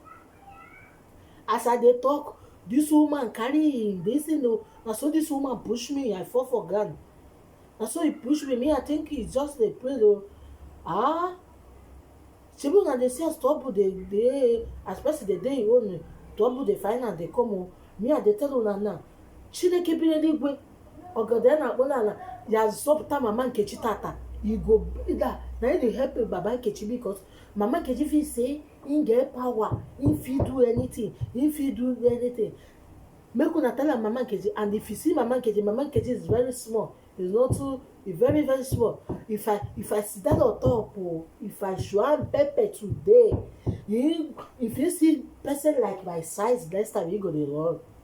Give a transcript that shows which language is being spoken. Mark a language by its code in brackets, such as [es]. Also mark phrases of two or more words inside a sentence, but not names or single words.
[pcm] As I dey talk, this woman carry this thing o. Na so this woman push me, I fall for ground. Na so he push me. I think he just dey pray o. Ah, shebi una dey see as trouble dey, as person dey dey im own, trouble dey find am dey come o. Me I dey tell una now, [ig] Chineke bi n'eluigwe, ọgọdọ na-akpọ n'ala, ya zọpụta Mama Nkechi tata. [pcm] You go be that. Na him dey help Baba Nkechi because Mama Nkechi feel say him get power, him fit do anything, Make una tell am Mama Nkechi, and if you see Mama Nkechi is very small. It's not too, it's very, very small. If I sit down on top, oh, if I show am pepper today, if you see person like my size next time, you go dey run.